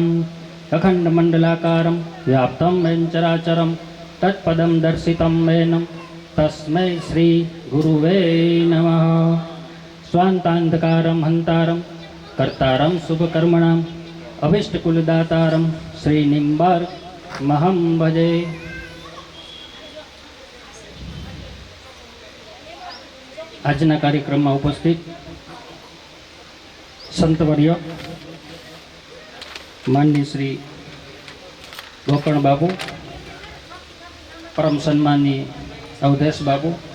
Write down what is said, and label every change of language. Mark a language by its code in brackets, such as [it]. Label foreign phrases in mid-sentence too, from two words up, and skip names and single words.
[sa] अखण्डमण्डलाकारं व्याप्तं येन चराचरं तत्पदं दर्शितं येन तस्मै श्रीगुरुवे नमः. स्वान्तान्धकारं हन्तारं कर्तारं शुभकर्मणाम् अभीष्टकुलदातारं श्रीनिम्बार्कमहं भजे. [gu] આજના કાર્યક્રમમાં ઉપસ્થિત સંતવર્ય માનની શ્રી ગોકર્ણ બાબુ, પરમ સન્માનની અવધેશ બાબુ,